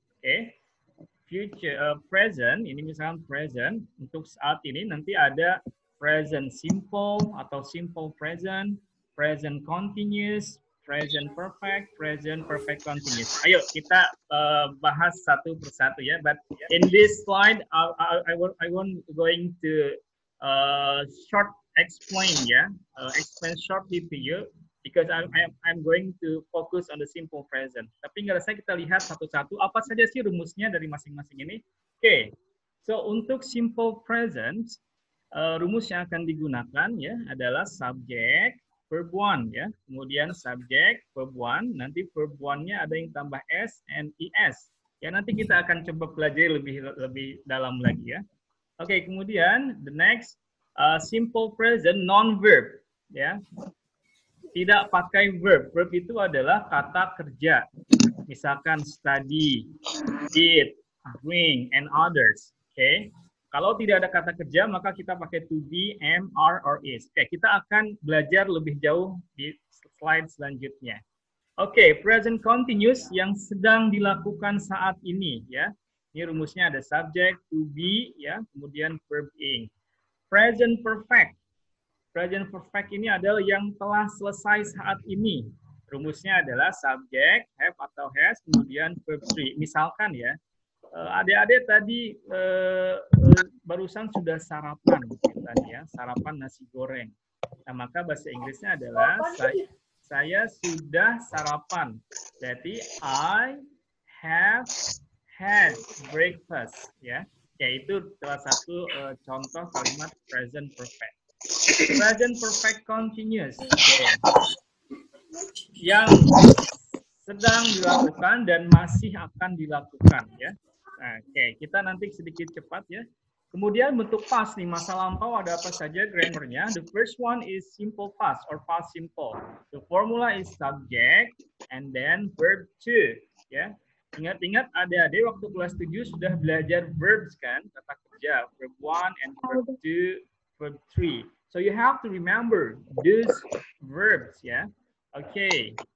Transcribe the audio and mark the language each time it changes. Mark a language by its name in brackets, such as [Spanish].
[Indonesian] Oke. Future, present, ini misalnya present, untuk saat ini nanti ada present simple atau simple present, present continuous, present perfect continuous. Ayo kita bahas satu persatu ya. [English] But in this slide, I want going to short explain ya, explain shortly to you because I'm going to focus on the simple present. [Indonesian] Tapi nggak usah kita lihat satu-satu apa saja sih rumusnya dari masing-masing ini. Oke, so untuk simple present rumus yang akan digunakan ya adalah subject verb one ya. Kemudian subject verb one, nanti verb one-nya ada yang tambah s and es. Ya nanti kita akan coba pelajari lebih dalam lagi ya. [English] Oke, [Indonesian] kemudian [English] the next simple present non verb ya. [Indonesian] Tidak pakai verb. Verb itu adalah kata kerja. Misalkan [English] study, did, bring, and others. [Indonesian] Oke. Kalau tidak ada kata kerja, maka kita pakai to be, am, are, or is. Oke, kita akan belajar lebih jauh di slide selanjutnya. Oke, present continuous yang sedang dilakukan saat ini ya. Ini rumusnya ada subject, to be ya, kemudian verb ing. Present perfect. Present perfect ini adalah yang telah selesai saat ini. Rumusnya adalah subject, have atau has, kemudian verb 3. Misalkan ya, adik-adik tadi barusan sudah sarapan, ya, sarapan nasi goreng. Nah, maka bahasa Inggrisnya adalah saya sudah sarapan. Berarti [English] I have had breakfast, ya. [Indonesian] Yaitu salah satu contoh kalimat present perfect. [English] Present perfect continuous. Okay. [Indonesian] Yang sedang dilakukan dan masih akan dilakukan ya. Nah, oke, kita nanti sedikit cepat ya. Kemudian bentuk past nih, masa lampau ada apa saja grammarnya. [English] The first one is simple past or past simple. The formula is subject and then verb to ya. [Indonesian] Ingat-ingat adik-adik waktu kelas 7 sudah belajar verbs kan, kata kerja, verb 1 and verb 2, verb 3. [English] So you have to remember these verbs ya. Oke.